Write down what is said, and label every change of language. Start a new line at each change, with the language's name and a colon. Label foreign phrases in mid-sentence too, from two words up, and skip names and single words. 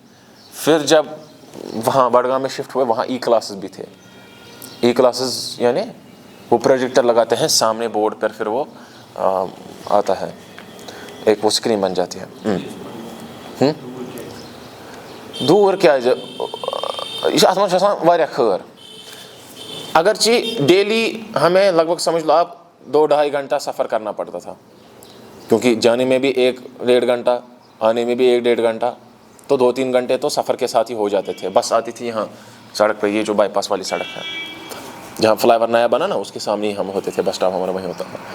Urdu: پھر جب وہاں بڑگام میں شفٹ ہوئے, وہاں
English: e classes
Urdu: بھی تھے.
English: e classes
Urdu: یعنی وہ پروجیکٹر لگاتے ہیں سامنے بورڈ پر, پھر وہ آتا ہے, ایک وہ اسکرین بن جاتی ہے. دور کیا ہے,
Kashmiri: اتھ من واریاہ خیر.
Urdu: اگرچہ ڈیلی ہمیں لگ بھگ سمجھ لو آپ 2-2.5 گھنٹہ سفر کرنا پڑتا تھا, کیونکہ جانے میں بھی 1-1.5 گھنٹہ, آنے میں بھی 1-1.5 گھنٹہ, تو 2-3 گھنٹے تو سفر کے ساتھ ہی ہو جاتے تھے. بس آتی تھی یہاں سڑک پہ, یہ جو بائی پاس والی سڑک ہے, جہاں فلائی اوور نیا بنا نا, اس کے سامنے ہی ہم ہوتے تھے,
English: bus stop
Urdu: ہمارا وہیں ہوتا تھا.